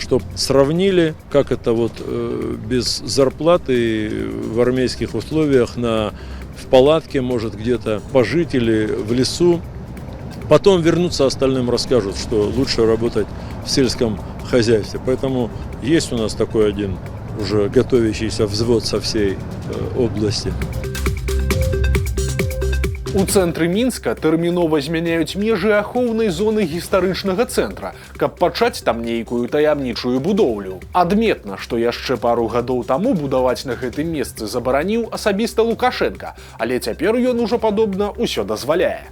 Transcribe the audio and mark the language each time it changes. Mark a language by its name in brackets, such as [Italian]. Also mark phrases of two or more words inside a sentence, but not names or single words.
[Russian] Чтобы сравнили, как это вот без зарплаты в армейских условиях в палатке, может где-то пожить или в лесу. Потом вернуться остальным, расскажут, что лучше работать в сельском хозяйстве. Поэтому есть у нас такой один уже готовящийся взвод со всей области. [Belarusian] У цэнтры Мінска тэрмінова змяняюць межы ахоўнай зоны гістарычнага цэнтра, каб пачаць там нейкую таямнічую будоўлю. Адметна, што яшчэ пару гадоў таму будаваць на гэтым месцы забараніў асабіста Лукашенка, але цяпер ён ужо падобна ўсё дазваляе.